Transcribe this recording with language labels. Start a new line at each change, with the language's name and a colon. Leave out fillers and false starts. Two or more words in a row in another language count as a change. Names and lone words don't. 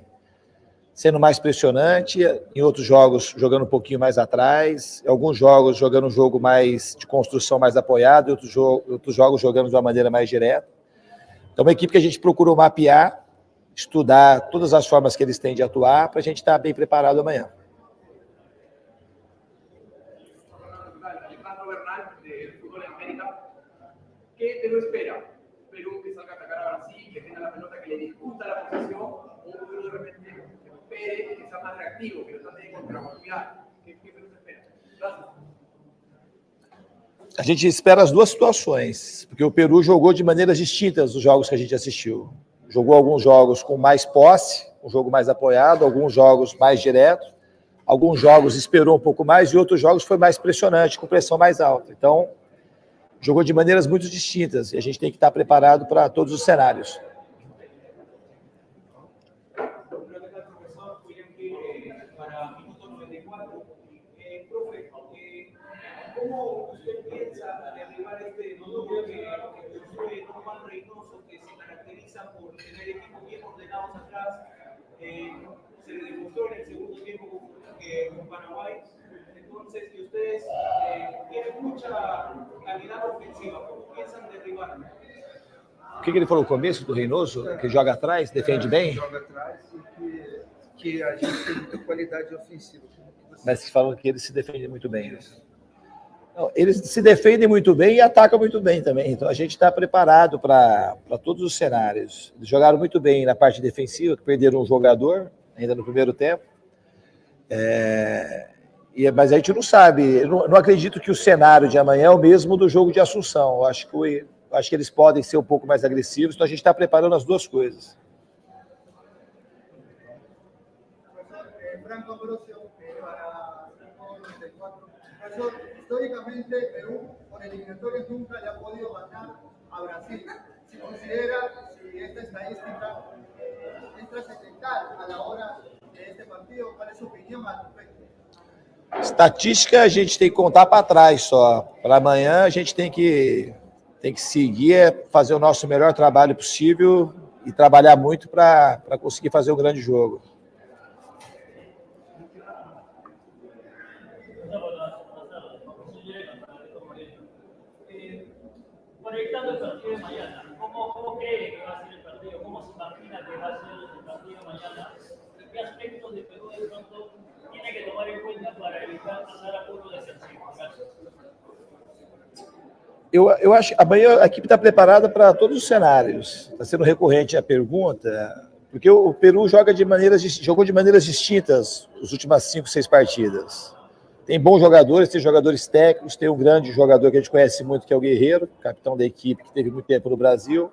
Portuguese: Sendo mais pressionante, em outros jogos jogando um pouquinho mais atrás, em alguns jogos jogando um jogo mais de construção mais apoiado, e outros jogos jogando de uma maneira mais direta. Então, uma equipe que a gente procurou mapear, estudar todas as formas que eles têm de atuar, para a gente estar bem preparado amanhã.
Spanish: Alejandro Bernal, de Fútbol en América. ¿Qué Perú espera? Perú que salga a atacar a Brasil, que tenga la pelota, que le disputa la posición, o un Perú de repente que espere, que sea más reactivo, que lo trate de contragolpear. ¿Qué Perú se espera? Gracias.
Portuguese: A gente espera as duas situações, porque o Peru jogou de maneiras distintas os jogos que a gente assistiu. Jogou alguns jogos com mais posse, um jogo mais apoiado, alguns jogos mais direto, alguns jogos esperou um pouco mais e outros jogos foi mais pressionante, com pressão mais alta. Então, jogou de maneiras muito distintas e a gente tem que estar preparado para todos os cenários.
Spanish: ¿Cómo usted piensa derribar este notorio que sufre Juan Reynoso, que se caracteriza por tener equipos bien ordenados atrás? Se le demostró en el segundo tiempo con Paraguay. Entonces, que ustedes tienen mucha calidad ofensiva, ¿cómo piensan derribarlo?
Portuguese: O que ele falou no começo do Reynoso? Que joga atrás, defende bem? Joga atrás e que a gente tem muita qualidade ofensiva. Mas você falou que ele se defende muito bem, né? Não, eles se defendem muito bem e atacam muito bem também. Então a gente está preparado para todos os cenários. Eles jogaram muito bem na parte defensiva, que perderam um jogador ainda no primeiro tempo. Mas a gente não sabe. Eu não acredito que o cenário de amanhã é o mesmo do jogo de Assunção. Eu acho que eles podem ser um pouco mais agressivos. Então a gente está preparando as duas coisas.
Spanish: Franco Ambrosio, para 94. Profesor, históricamente Perú por eliminatorias nunca le ha podido ganar a Brasil. Si considera si esta estadística es trascendental a la hora de este partido, ¿cuál es su opinión al respecto?
Portuguese: Estatística a gente tem que contar para trás só. Para amanhã a gente tem que seguir, fazer o nosso melhor trabalho possível e trabalhar muito para conseguir fazer um grande jogo.
Spanish: Proyectando el partido de mañana, ¿cómo cree que va a ser el partido? ¿Cómo se imagina que va a ser el partido de mañana? ¿Y qué aspectos de Perú de pronto tiene que tomar en cuenta para evitar pasar a puro defensivo? Gracias.
Portuguese: Eu acho que amanhã a equipe está preparada para todos os cenários. Está sendo recorrente a pergunta, porque o Peru jogou de maneiras distintas as últimas 5, 6 partidas. Tem bons jogadores, tem jogadores técnicos, tem um grande jogador que a gente conhece muito, que é o Guerreiro, capitão da equipe, que teve muito tempo no Brasil.